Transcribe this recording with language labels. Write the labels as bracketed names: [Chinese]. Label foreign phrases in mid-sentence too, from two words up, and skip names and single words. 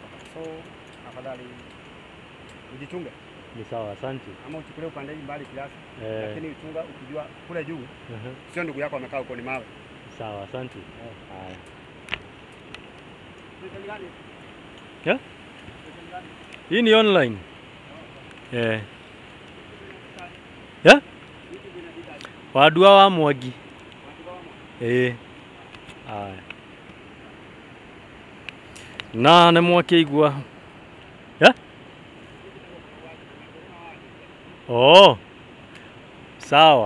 [Swahili] So afadhali ujichunge. Ni sawa, asante. Ama uchukulie upande hii mbali kiasi, lakini uchunga ukijua kule juu. Sio ndugu yako amekaa huko ni mawe. Sawa, asante. Haya. Hii ni online. [Kikuyu] Wadua wa Mwangi. Na nĩ mwakĩigua. [Swahili] Sawa.